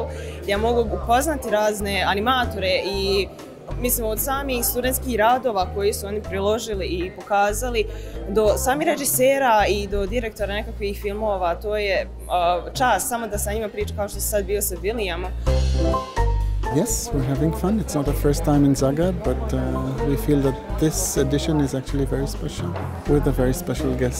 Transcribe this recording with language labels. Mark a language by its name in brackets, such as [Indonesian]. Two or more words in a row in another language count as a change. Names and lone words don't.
[Croatian] Ja mogu upoznati razne animatore i mislim od samih studentskih radova koji su oni priložili i pokazali do samih režisera i do direktora nekakvih filmova, to je čast samo da sa njima priča kao što se sad bio sa Williamom. [English] Yes, we're having fun. It's not our first time in Zagreb, but we feel that this edition is actually very special with a very special guest.